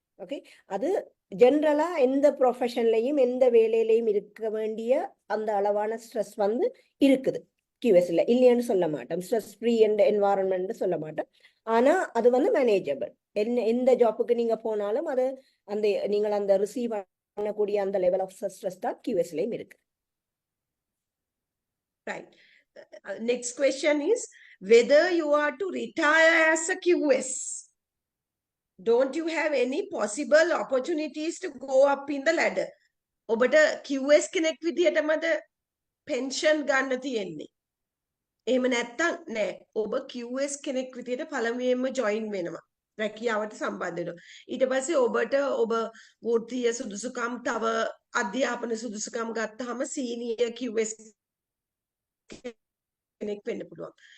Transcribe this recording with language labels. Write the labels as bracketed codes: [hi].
[ta] Okay, அது ஜென்ரலாக எந்த ப்ரொஃபஷன்லையும் எந்த வேலையிலையும் இருக்க வேண்டிய அந்த அளவான ஸ்ட்ரெஸ் வந்து இருக்குது QSல, இல்லைன்னு சொல்ல மாட்டோம். ஸ்ட்ரெஸ் ஃப்ரீ என்ற என்வாரன்மெண்ட் சொல்ல மாட்டோம். ஆனால் அது வந்து மேனேஜபிள். எந்த ஜாப்புக்கு நீங்கள் போனாலும் அது நீங்கள் அந்த ரிசீவ் பண்ணக்கூடிய அந்த [en] level of stress [ta] தான் QSலையும் இருக்கு. [en] Right. Next question is whether you are to retire as a QS. Don't you have any possible opportunities to go up in the ladder? [si] ඔබට QS කෙනෙක් විදිහටමද පෙන්ෂන් ගන්න තියෙන්නේ. එහෙම නැත්තම් නෑ. ඔබ QS කෙනෙක් විදිහට පළමුවෙන්ම ජොයින් වෙනවා. රැකියාවට සම්බන්ධ වෙනවා. ඊට පස්සේ ඔබට ඔබ වෘත්තීය සුදුසුකම් තව අධ්‍යාපන සුදුසුකම් ගත්තාම සීනියර් QS කෙනෙක් වෙන්න පුළුවන්.